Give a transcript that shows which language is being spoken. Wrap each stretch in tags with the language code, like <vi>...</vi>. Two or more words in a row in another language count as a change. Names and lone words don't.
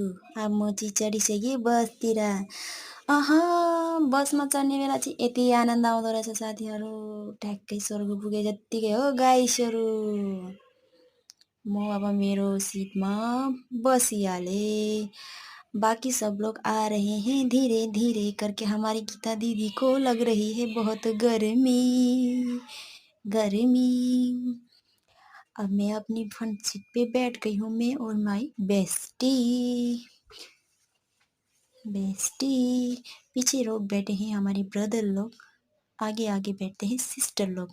<ne>अब म चाहिँ चढिसकेँ बसतिर। बसमा चढ्ने बेला चाहिँ यति आनन्द आउँदो रहेछ साथीहरू। ठ्याक्कै स्वर्ग पुगे जत्तिकै हो गाइसहरू। म अब मेरो सिटमा बसिहालेँ।</ne> <hi>बाकी सब लोग आ रहे हैं धीरे धीरे करके। हमारी गीता दीदी को लग रही है बहुत गर्मी गर्मी। अब मैं अपनी फ्रंट सीट पे बैठ गई हूँ, मैं और</hi> <en>my bestie.</en> <hi>पीछे लोग बैठे हैं हमारे ब्रदर लोग, आगे आगे बैठते हैं सिस्टर लोग।</hi>